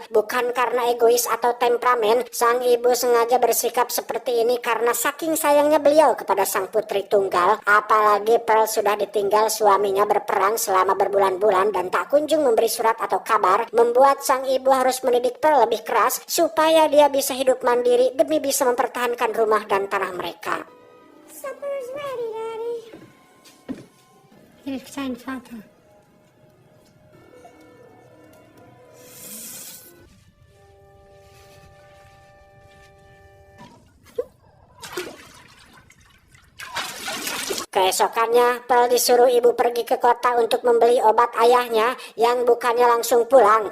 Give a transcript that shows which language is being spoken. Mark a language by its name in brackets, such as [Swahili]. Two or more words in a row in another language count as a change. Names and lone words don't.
[Indonesian] Bukan karena egois atau temperamen, sang ibu sengaja bersikap seperti ini karena saking sayangnya beliau kepada sang putri tunggal. Apalagi Pearl sudah ditinggal suaminya berperang selama berbulan-bulan dan tak kunjung memberi surat atau kabar, membuat sang ibu harus mendidik Pearl lebih keras supaya dia bisa hidup mandiri demi bisa mempertahankan rumah dan tanah mereka. [English] Supper is ready, Daddy. [German] Hilf sein Vater. [Indonesian] Keesokannya, Pearl disuruh ibu pergi ke kota untuk membeli obat ayahnya, yang bukannya langsung pulang.